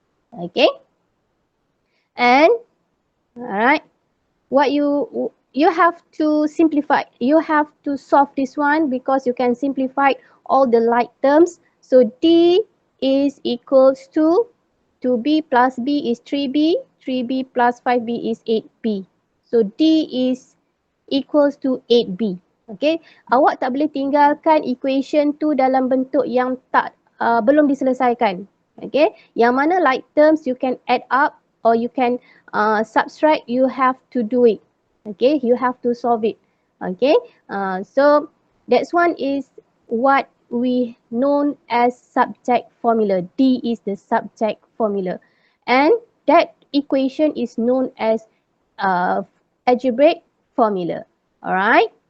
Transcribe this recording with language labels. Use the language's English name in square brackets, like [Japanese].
[English] Okay, and alright, what you have to simplify, you have to solve this one because you can simplify all the like terms. So D is equals to 2B plus B is 3B, 3B plus 5B is 8B. So D is equals to 8B. [Malay] Okay, awak tak boleh tinggalkan equation tu dalam bentuk yang tak belum diselesaikan. [English] Okay, [Malay] yang mana [English] like terms you can add up or you can subtract, you have to do it. Okay, you have to solve it. Okay, so that's one is what we known as subject formula. D is the subject formula, and that equation is known as algebraic formula. Alright.